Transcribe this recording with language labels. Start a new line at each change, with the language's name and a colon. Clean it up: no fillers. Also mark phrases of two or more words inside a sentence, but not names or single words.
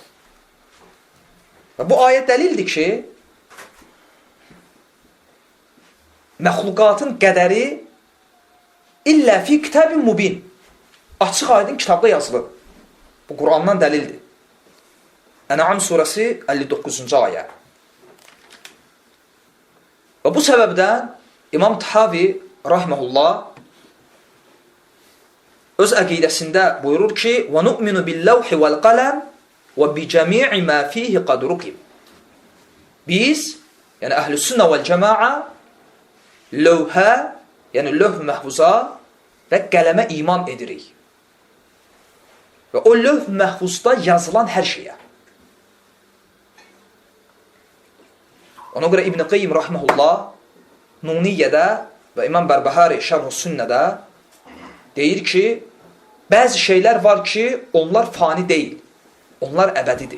Azerbaijani: Və bu ayə dəlildir ki, məxluqatın qədəri
Arabic: إِلَّا فِي كِتَابٍ مُبِينٍ,
Azerbaijani: açıq aydın kitabda yazılır. Bu Qurandan dəlildir. Ən'am surəsi 59-cu ayə. Və bu səbəbdən İmam Tahavi rahmehullah öz əqidəsində buyurur ki,
Arabic: وَنُؤْمِنُ بِاللَّوْحِ وَالْقَلَمِ وَبِجَمِيعِ مَا فِيهِ قَدْ رُقِبْ.
Azerbaijani: Biz, yəni əhlüs-sünnə vəl-cəmaə, lövhə, yəni lövh məhfuza və qələmə iman edirik. Və o lövh məhfuzda yazılan hər şeyə. Ona görə İbn Qayyim rahmehullah Nuniyyədə və İmam Bərbəhari Şərh-ü Sünnədə deyir ki, bəzi şeylər var ki, onlar fani deyil, onlar əbədidir.